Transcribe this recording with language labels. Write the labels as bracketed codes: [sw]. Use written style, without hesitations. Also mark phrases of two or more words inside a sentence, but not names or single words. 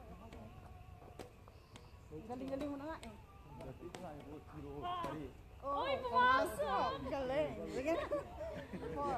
[tl] Galing-galing mo na nga eh. [ko] 뛰지 말고 뒤로 다리. [tl] Uy, pumasok! Galing. Sige. 4.